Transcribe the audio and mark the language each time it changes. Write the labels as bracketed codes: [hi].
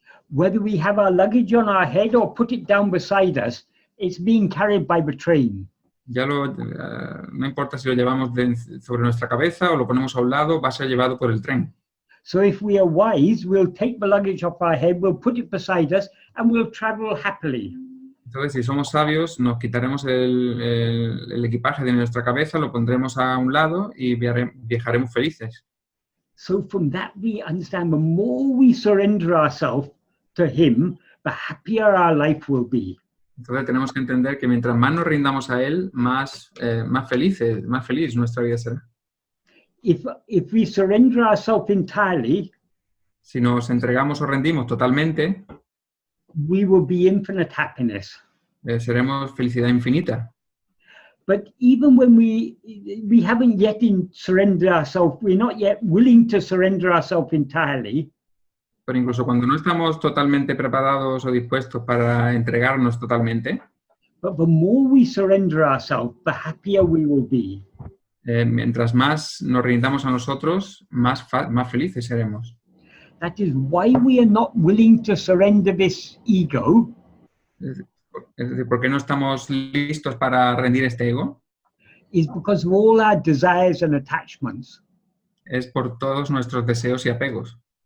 [en] Whether we have our luggage on our head or put it down beside us, it's being carried by the train. [es] Ya no importa si lo llevamos sobre nuestra cabeza o lo ponemos a un lado, va a ser llevado por el tren. [en] So if we are wise, we'll take the luggage off our head, we'll put it beside us, and we'll travel happily. [es] Entonces, si somos sabios, nos quitaremos el equipaje de nuestra cabeza, lo pondremos a un lado y viajaremos felices. [en] So from that we understand the more we surrender ourselves to Him, the happier our life will be. [es] Entonces tenemos que entender que mientras más nos rindamos a Él, más feliz nuestra vida será. [en] If we surrender ourselves entirely, [es] si nos entregamos o rendimos totalmente, [en] we will be infinite happiness. [es] Seremos felicidad infinita. [en] But even when we haven't yet surrendered ourselves, we're not yet willing to surrender ourselves entirely. [es] Pero incluso cuando no estamos totalmente preparados o dispuestos para entregarnos totalmente, [en] but the more we surrender ourselves, the happier we will be. [es] Mientras más nos rindamos a nosotros, más felices seremos. [en] That is why we are not willing to surrender this ego. [es] Es decir, ¿por qué no estamos listos para rendir este ego? [en] Is because of all our desires and attachments. [es] Es por todos nuestros deseos y apegos.